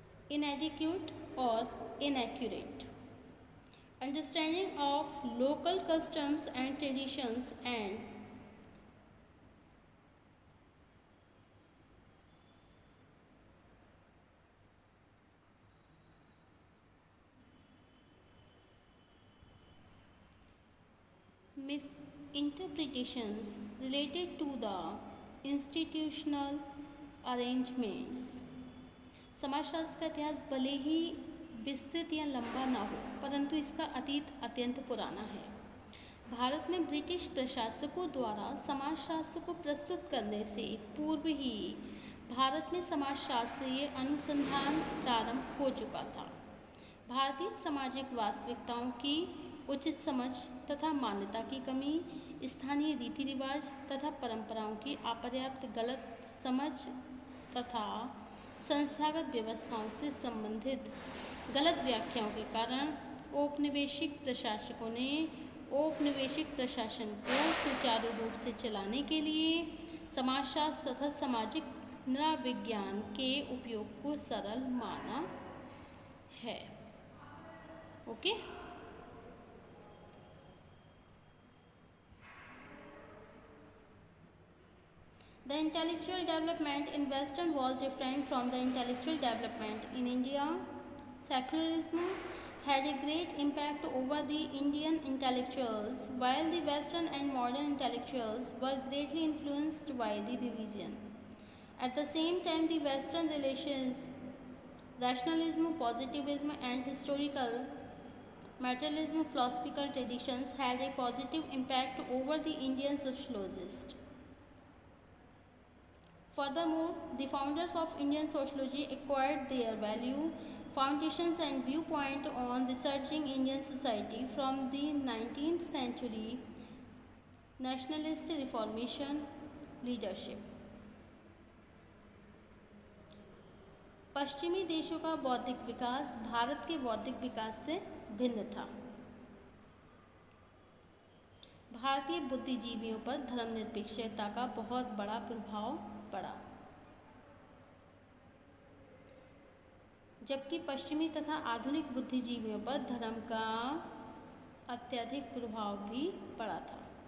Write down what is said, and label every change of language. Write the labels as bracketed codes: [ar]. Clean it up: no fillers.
[en] Inadequate or inaccurate understanding of local customs and traditions and misinterpretations related to the institutional arrangements. [hi] समाजशास्त्र का इतिहास भले ही विस्तृत या लंबा ना हो, परंतु इसका अतीत अत्यंत पुराना है. भारत में ब्रिटिश प्रशासकों द्वारा समाजशास्त्र को प्रस्तुत करने से पूर्व ही भारत में समाजशास्त्रीय अनुसंधान प्रारंभ हो चुका था. भारतीय सामाजिक वास्तविकताओं की उचित समझ तथा मान्यता की कमी, स्थानीय रीति रिवाज तथा परंपराओं की अपर्याप्त गलत समझ तथा संस्थागत व्यवस्थाओं से संबंधित गलत व्याख्याओं के कारण औपनिवेशिक प्रशासकों ने औपनिवेशिक प्रशासन को सुचारू रूप से चलाने के लिए समाजशास्त्र तथा सामाजिक नृविज्ञान के उपयोग को सरल माना है. [en] Okay The intellectual development in Western was different from the intellectual development in India. Secularism had a great impact over the Indian intellectuals, while the Western and modern intellectuals were greatly influenced by the religion. At the same time, the Western relations, rationalism, positivism, and historical materialism philosophical traditions had a positive impact over the Indian sociologists. Furthermore, the founders of Indian sociology acquired their value, foundations and viewpoint on researching Indian society from the 19th century nationalist reformation leadership. [hi] पश्चिमी देशों का बौद्धिक विकास भारत के बौद्धिक विकास से भिन्न था. भारतीय बुद्धिजीवियों पर धर्मनिरपेक्षता का बहुत बड़ा प्रभाव पड़ा, जबकि पश्चिमी तथा आधुनिक बुद्धिजीवियों पर धर्म का अत्यधिक प्रभाव भी पड़ा था.